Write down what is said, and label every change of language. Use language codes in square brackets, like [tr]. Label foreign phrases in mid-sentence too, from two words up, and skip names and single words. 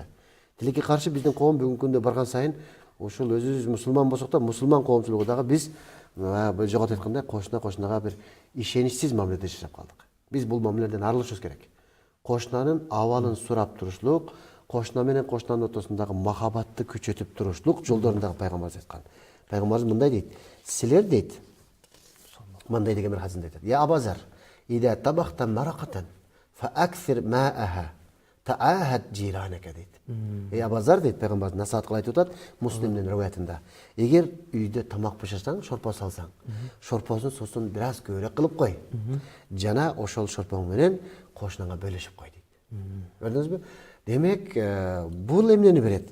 [ky] Тилекке каршы биздин коом бүгүнкү күндө барган сайын ушул өзүбүз мусулман болсок да, мусулман коомчулугу дагы биз жоготуп айткандай кошунага бир ишеничсиз мамиледе жашап калдык. Биз бул мамиледен арылышыбыз керек. Кошунанын абалын сурап турушлук, кошуна менен кошунанын ортосундагы махабатты күчөтүп турушлук жолдорун пайгамбарыбыз айткан. Пайгамбарыбыз мындай дейт: силер дейт, мындай деген бир хадисинде айтат: [ar] "يا أبا ذر إذا طبخت مرقة فأكثر ماءها وتعاهد جيرانك" дейт. [ky] Ey Абазар дейт, пайгамбарыбыз насаат кылып айтып атат Муслимдин риваятында. Эгер үйдө тамак бышырсаң, шорпо салсаң, шорпосун соосун бир аз көбүрөөк кылып кой. Жана ошол шорпоң менен кошунаңа бөлүшүп кой дейт. Көрдүңүзбү? Демек, бул эмнени берет?